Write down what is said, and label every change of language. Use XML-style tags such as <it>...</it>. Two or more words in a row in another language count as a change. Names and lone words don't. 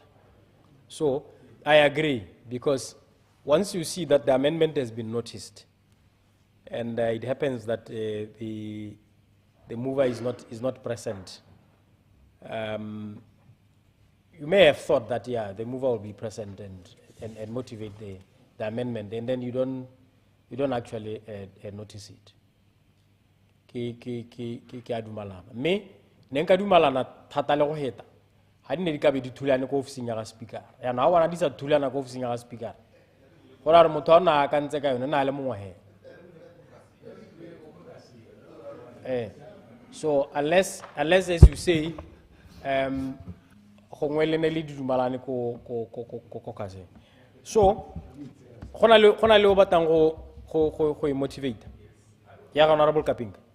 <en>So I agree, because once you see that the amendment has been noticed, and it happens that the mover is not present, you may have thought that the mover will be present and motivate the amendment, and then you don't actually notice it.</en> <tn>Ke adumalana me ne nka dumalana thata le go heta ha di ne di ka be di thulane ko ofising ya speaker ya na wana di sa thulana ko ofising ya speaker go ra re motho a na ka ntse ka yone na le mongwe he.</tn> <en>So unless as you say,</en> <tn>so gona le o batang go motivate ya ga honorable Kaping.</tn>